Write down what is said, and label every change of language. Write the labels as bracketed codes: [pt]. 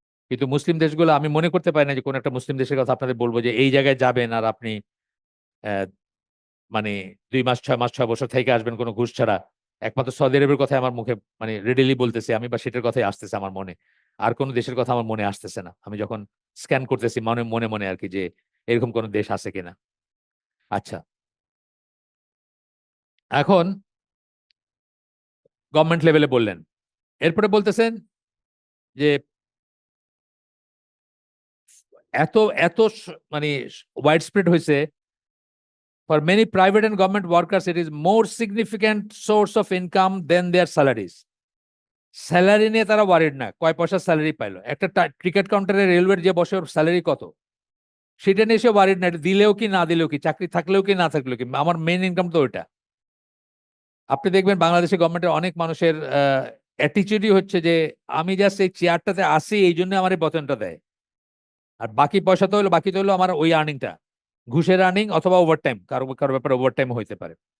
[bn] কিন্তু মুসলিম দেশগুলো আমি মনে করতে পারি না যে কোন একটা মুসলিম দেশের কথা আপনাদের বলবো যে এই জায়গায় যাবেন আর আপনি আহ, মানে 2 মাস 6 মাস 6 বছর থেকে আসবেন কোনো ঘুষ ছাড়া। একমাত্র সৌদি আরবের কথা আমার মুখে, মানে রেডিলি বলতেছি আমি, বা সেটার কথাই আসতেছে আমার মনে। আর কোন দেশের কথা আমার মনে আসতেছে না, আমি যখন স্ক্যান করতেছি মনে মনে মনে আর কি, যে এরকম কোন দেশ আছে কিনা। আচ্ছা, এখন গভর্নমেন্ট লেভেলে বললেন, এরপরে বলতেছেন যে এত এত মানে ওয়াইড স্প্রেড হয়েছে, [en] for many private and government workers it is more significant source of income than their salaries. [bn] Salary নিয়ে তারা ওয়ারিড না, কয় পয়সা স্যালারি পাইলো। একটা টিকিট কাউন্টারে রেলওয়ের যে বসে ওর স্যালারি কত, সেটা নিয়ে সে ওয়ারিড না, দিলেও কি না দিলেও কি, চাকরি থাকলেও কি না থাকলেও কি, আমার মেইন ইনকাম তো ওইটা। আপনি দেখবেন বাংলাদেশের গভর্নমেন্টের অনেক মানুষের অ্যাটিচিউডই হচ্ছে যে আমি জাস্ট এই চেয়ারটাতে আসি এই জন্য আমার এই বেতনটা দেয়, আর বাকি পয়সা তো হলো, বাকি তো হলো আমার ওই আর্নিংটা, ঘুষের আর্নিং অথবা ওভারটাইম, কারো কারো ব্যাপারে ওভারটাইম হইতে পারে।